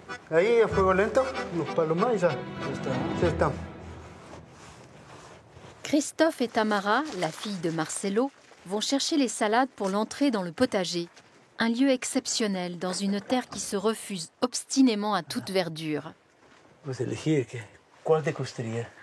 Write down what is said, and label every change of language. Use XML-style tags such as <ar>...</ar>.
<es>Ahí a fuego lento, unos palos más y ya. Ya está.</es> <fr>Christophe et Tamara, la fille de Marcelo, vont chercher les salades pour l'entrée dans le potager. Un lieu exceptionnel dans une terre qui se refuse obstinément à toute verdure.</fr> <es>Pues elegir, ¿cuál te gustaría?</es>